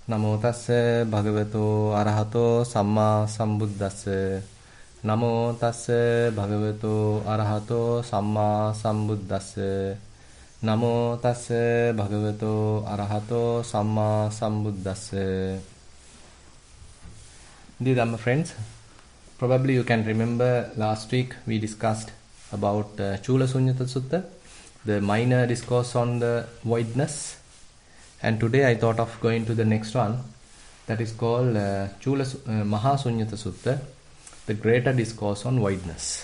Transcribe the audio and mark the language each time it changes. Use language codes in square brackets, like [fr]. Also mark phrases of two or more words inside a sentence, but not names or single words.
[pi] Namo tassa bhagavato arahato samma sambuddhassa. Namo tassa bhagavato arahato samma sambuddhassa. Namo tassa bhagavato arahato samma sambuddhassa. [en] Dear Dhamma friends, probably you can remember last week we discussed about Chula Sunnata Sutta, the minor discourse on the voidness. And today I thought of going to the next one, that is called Maha Sunyata Sutta, the greater discourse on voidness.